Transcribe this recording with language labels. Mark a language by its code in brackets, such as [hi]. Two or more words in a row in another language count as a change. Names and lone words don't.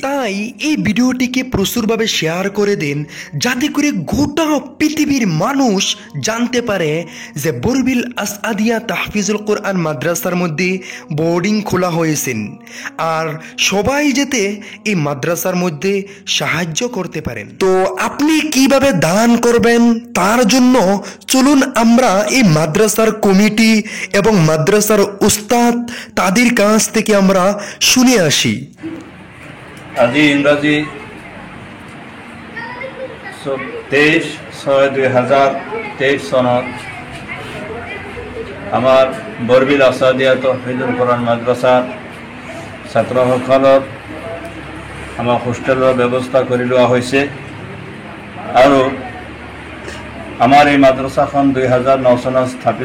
[bn] তাই এই ভিডিওটিকে প্রচুরভাবে শেয়ার করে দিন, যাতে করে গোটা পৃথিবীর মানুষ জানতে পারে যে বুরবিল আসআদিয়া তাহফিজুল কুরআন মাদ্রাসার মধ্যে বোর্ডিং খোলা হয়েছে, আর সবাই যাতে এই মাদ্রাসার মধ্যে সাহায্য করতে পারেন। তো আপনি কিভাবে দান করবেন তার জন্য চলুন আমরা এই মাদ্রাসার কমিটি এবং মাদ্রাসার উস্তাদ তাদের কাছ থেকে আমরা শুনে আসি। [as] আজি ইংরাজি 23/6/2023 চনত আমাৰ বুৰবিল আসআদিয়া তাহফিজুল কুরআন মাদ্রাসাৰ ছাত্ৰসকলৰ আমাৰ হোষ্টেলৰ ব্যৱস্থা কৰি লোৱা হৈছে, আৰু আমাৰ এই মাদ্ৰাসাখন 2009 চনত স্থাপিত।